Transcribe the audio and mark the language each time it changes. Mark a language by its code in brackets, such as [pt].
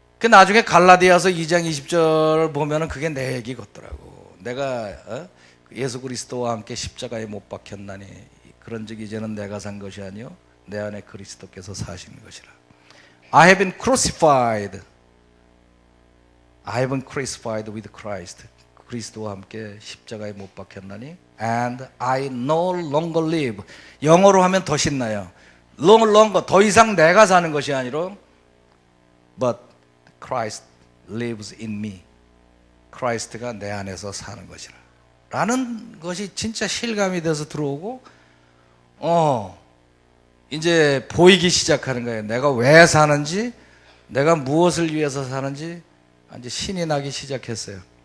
[ko] 나중에 갈라디아서 2장 20절 보면은 그게 내 얘기 같더라고. 내가 예수 그리스도와 함께 십자가에 못 박혔나니 그런즉 이제는 내가 산 것이 아니요 내 안에 그리스도께서 사시는 것이라. [en] I have been crucified. I have been crucified with Christ. [ko] 그리스도와 함께 십자가에 못 박혔나니 [en] and I no longer live. [ko] 영어로 하면 더 신나요. [en] No longer, [ko] 더 이상 내가 사는 것이 아니라 [en] but Christ lives in me. [ko] 크라이스트가 내 안에서 사는 것이라 라는 것이 진짜 실감이 돼서 들어오고, 이제 보이기 시작하는 거예요. 내가 왜 사는지, 내가 무엇을 위해서 사는지 이제 신이 나기 시작했어요.